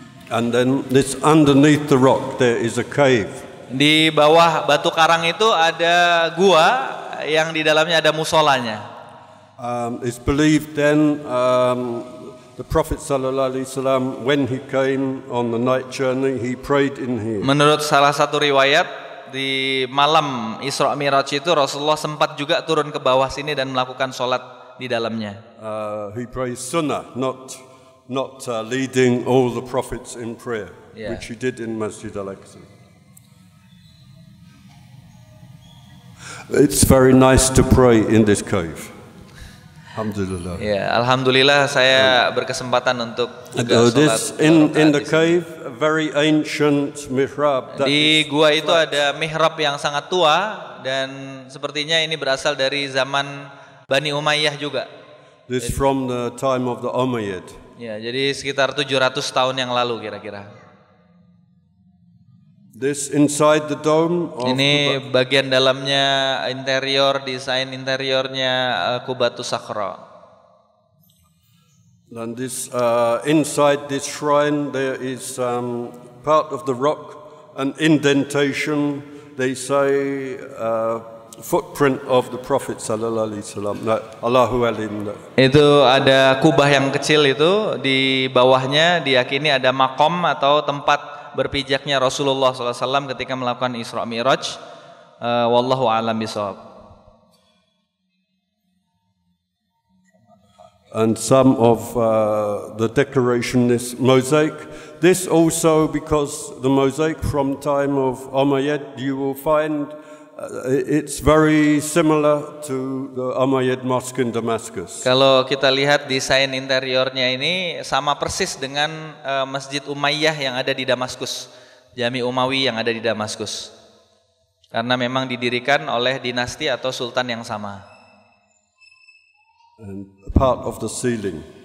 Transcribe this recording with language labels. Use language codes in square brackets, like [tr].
[en] And then this underneath the rock there is a cave. [id] Di bawah batu karang itu ada gua yang di dalamnya ada musolanya. [en] It's believed then the Prophet sallallahu alaihi wasallam, when he came on the night journey, he prayed in here. [id] Menurut salah satu riwayat, di malam Isra Mi'raj itu Rasulullah sempat juga turun ke bawah sini dan melakukan sholat di dalamnya. [en] He prays sunnah, not leading all the prophets in prayer, which he did in Masjid Al-Aqsa. It's very nice to pray in this cave. [ar] Alhamdulillah. [id] Ya, alhamdulillah saya berkesempatan untuk juga sholat. [en] In the cave, a very ancient mihrab. [id] Di gua itu ada mihrab yang sangat tua dan sepertinya ini berasal dari zaman Bani Umayyah juga. [en] This from the time of the Umayyad. [id] Ya, jadi sekitar 700 tahun yang lalu kira-kira. [en] This inside the dome. [id] Ini bagian dalamnya, interior, desain interiornya Qubatus Sakhra. [en] And this inside this shrine there is part of the rock, an indentation. They say footprint of the Prophet sallallahu alaihi wasallam. [ar] Allahu alim. [id] Itu ada kubah yang kecil itu, di bawahnya diyakini ada makom atau tempat berpijaknya Rasulullah SAW ketika melakukan Isra Mi'raj. [ar] Wallahu a'lam bishawab. [en] And some of the decoration is mosaic. This also because the mosaic from time of Umayyad, you will find it's very similar to the Umayyad Mosque in Damascus. [id] Kalau kita lihat desain interiornya ini sama persis dengan Masjid Umayyah yang ada di Damaskus, Jami Umawi yang ada di Damaskus. Karena memang didirikan oleh dinasti atau sultan yang sama. [en] And part of the ceiling.